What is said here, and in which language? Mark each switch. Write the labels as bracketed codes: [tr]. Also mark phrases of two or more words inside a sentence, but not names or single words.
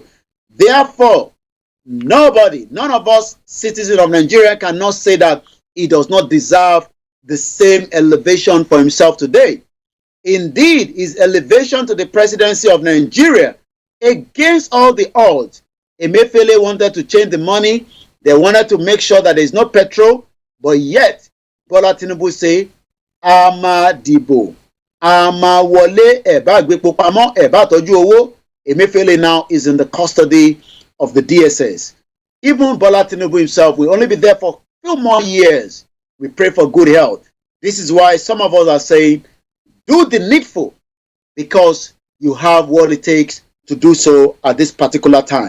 [en] Therefore, none of us citizens of Nigeria cannot say that he does not deserve the same elevation for himself today. Indeed, his elevation to the presidency of Nigeria, against all the odds, Emefiele wanted to change the money. They wanted to make sure that there is no petrol, but yet Bola Tinubu say, [yo] "Ama dibo, ama wole eba gbepo pamo eba toju owo." [en] Emefiele now is in the custody of the DSS. Even Bola Tinubu himself will only be there for a few more years. We pray for good health. This is why some of us are saying, do the needful, because you have what it takes to do so at this particular time.